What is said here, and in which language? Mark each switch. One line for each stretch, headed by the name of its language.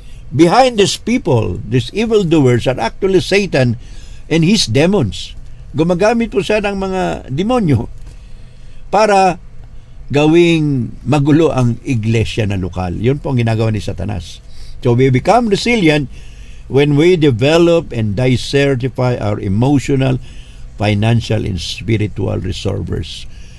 English: Behind these people, these evildoers, are actually Satan and his demons.
Filipino: Gumagamit po siya ng mga demonyo para gawing magulo ang iglesia na lokal. Yun po ang ginagawa ni Satanas.
English: So we become resilient when we develop and diversify our emotional, financial, and spiritual reservoirs.